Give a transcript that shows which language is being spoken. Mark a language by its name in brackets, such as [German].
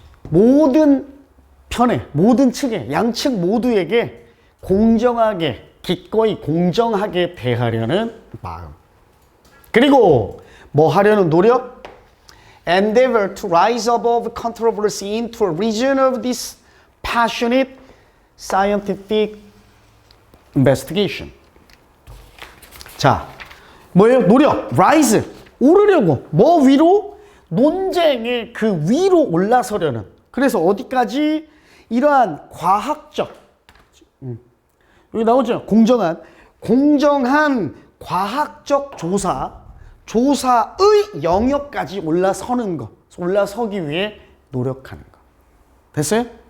[Korean] 모든 편에, 모든 측에, 양측 모두에게 공정하게, 기꺼이 공정하게 대하려는 마음. 그리고 뭐 하려는 노력? [English] Endeavor to rise above controversy into a region of this passionate scientific investigation. 자, [Korean] 뭐예요? 노력, rise, 오르려고. 뭐 위로? 논쟁의 그 위로 올라서려는. 그래서 어디까지? 이러한 과학적, 여기 나오죠? 공정한 과학적 조사의 영역까지 올라서는 거, 올라서기 위해 노력하는 거. 됐어요?